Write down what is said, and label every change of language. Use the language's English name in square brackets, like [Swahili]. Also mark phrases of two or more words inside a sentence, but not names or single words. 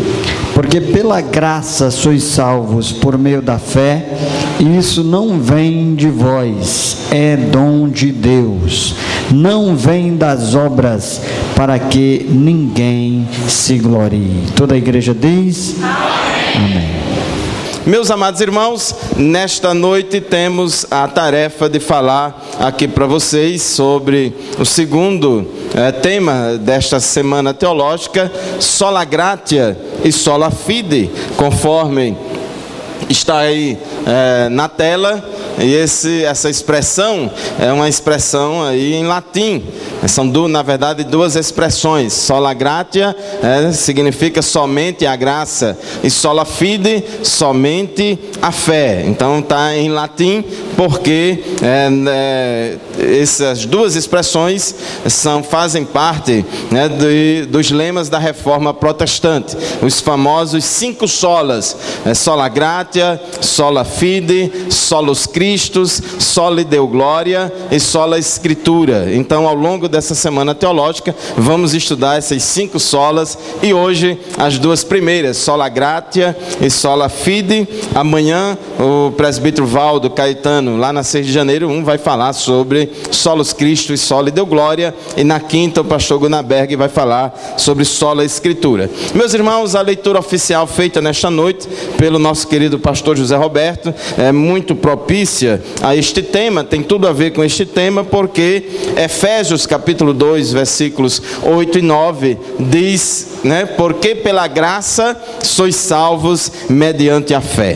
[Portuguese] Porque pela graça sois salvos por meio da fé, e isso não vem de vós, é dom de Deus, não vem das obras, para que ninguém se glorie. Toda a igreja diz amém. Meus amados irmãos, nesta noite temos a tarefa de falar aqui para vocês sobre o segundo tema desta semana teológica, [Latin] sola gratia e sola fide, [Portuguese] conforme está aí na tela. E essa expressão é uma expressão aí em latim. São, na verdade, duas expressões. [Latin] Sola gratia [Portuguese] significa somente a graça, e [Latin] sola fide, [Portuguese] somente a fé. Então está em latim porque essas duas expressões fazem parte dos lemas da Reforma Protestante. Os famosos 5 solas: [Latin] sola gratia, sola fide, solus Christus, soli Deo gloria e sola Escritura. [Portuguese] Então, ao longo dessa semana teológica, vamos estudar essas 5 solas, e hoje as duas primeiras, [Latin] sola gratia e sola fide. [Portuguese] Amanhã o presbítero Valdo Caetano, lá na 6 de janeiro, vai falar sobre sobre [Latin] Solos Cristo [Portuguese] e [Latin] Soli Deo Glória, [Portuguese] e na quinta o pastor Gunaberg vai falar sobre Sola Escritura. Meus irmãos, a leitura oficial feita nesta noite pelo nosso querido pastor José Roberto é muito propícia a este tema, tem tudo a ver com este tema, porque Efésios capítulo 2, versículos 8 e 9 diz, porque pela graça sois salvos mediante a fé.